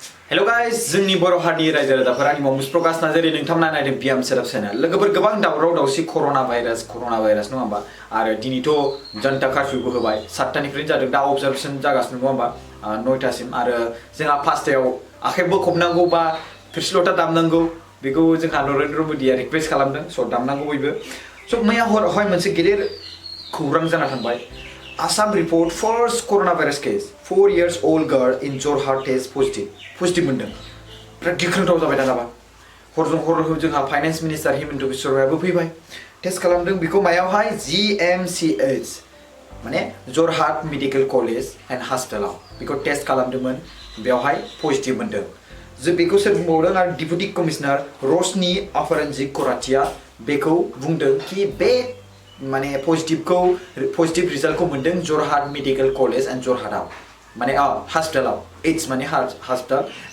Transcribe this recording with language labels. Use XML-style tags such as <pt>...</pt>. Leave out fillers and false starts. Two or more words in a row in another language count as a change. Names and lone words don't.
<en>Hello guys,</en> <brx>जोंनि बर' हारिनि रायजो राजाफोर आंनि मुं प्रकाश नार्जारि नोंथांमोना नायदों बियाम सेराप चेनेल लोगोफोर गोबां दावराव दावसि कर'ना भाइरास नङा होमबा आरो दिनैथ' जनता कर्फ्यूबो होबाय 7टानिफ्राय जादों दा अबजारभेशन जागासिनो नङा होमबा 9टासिम आरो जोंहा 5टायाव आखाइ बोखबनांगौ बा थोरसि लथा दामनांगौ बेखौ जोंहा नरेन्द्र मोदीया रिक्वेस्ट खालामदों स' दामनांगौ बयबो स' मैया हरावहाय मोनसे गेदेर खौरां जाना थांबाय</brx> <en>Assam report first coronavirus case 4 years old girl in Jorhat test positive मोनदों</en> <brx>बिराद गिख्रंथाव जाबाय दानाबा हरजों हर जोंहा</brx> <en>finance minister</en> <brx>हिमन्त बिश्व शर्मायाबो फैबाय टेस्ट खालामदों बेखौ मायावहाय GMCH माने जरहाट मेडिकेल कलेज एन्ड हस्पिटालाव बेखौ टेस्ट खालामदोंमोन बेवहाय पजिटिभ मोनदों जों बेखौ सोर बुंबावदों आरो</brx> <en>deputy commissioner</en> <brx>रशनी अपरन्जित करातिया बेखौ बुंदों कि बे माने</brx> <en>positive result</en> <brx>मोनदों जरहाट मेडिकेल कलेज एन्ड जरहाटआव माने हस्पिटालाव एच माने हस्पिटाल</brx>